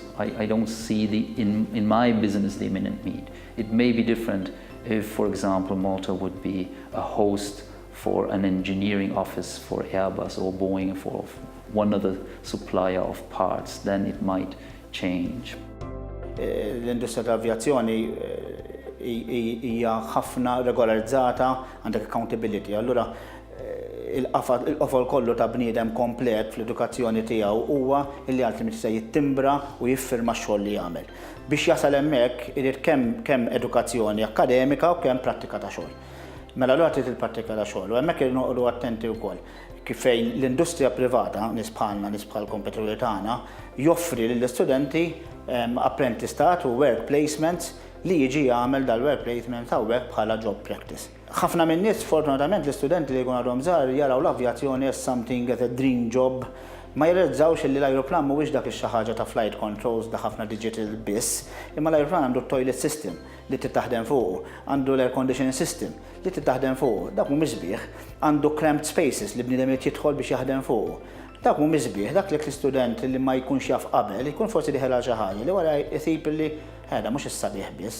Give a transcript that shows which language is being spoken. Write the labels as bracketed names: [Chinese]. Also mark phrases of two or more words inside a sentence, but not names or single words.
[English] I don't see in my business the imminent need. It may be different if, for example, Malta would be a host for an engineering office for Airbus or Boeing for one other supplier of parts, then it might change. [Maltese] L-industrija tal-avjazzjoni hija ħafna regolarizzata, għandek accountability. Allura il-qofol kollu ta' bniedem komplet fl-edukazzjoni tiegħu huwa li ultimate se jittimbra u jiffirma x-xogħol li jagħmel. Biex jasal hemmhekk irid kemm edukazzjoni akademika u kemm prattika ta' xogħol. Mela allura trid il-prattika ta' xogħol u hemmhekk irid noqogħdu attenti wkoll kif fejn l-industrija privata nies bħal kompetituri tagħna joffri lill-istudenti apprentistat u [English] work placements [Maltese] li jiġi jagħmel dal- [English] work placement [Maltese] hawnhekk bħala [English] job practice. [Maltese] Ħafna minn nies fortunatament l-istudenti li jkunu għadhom żgħar jaraw l-avjazzjoni [English] as something as a dream job, [Maltese] ma jirrealizzawx li l-ajruplan mhuwiex dak ix-xi ħaġa ta' [English] flight controls [Maltese] da ħafna digital biss, imma l-ajruplan għandu [English] toilet system [Maltese] li tittaħdem fuq, għandu l- [English] air conditioning system [Maltese] li tittaħdem fuq, dak mhumiex sbieħ, għandu [English] cramped spaces [Maltese] li bniedem jidħol biex jaħdem fuq. Dak mhumiex sbieħ, dak l-istudent li ma jkunx jaf qabel, jkun forsi diħel xi ħaġa li wara jsib li ħeda mhux is-sabiħ biss.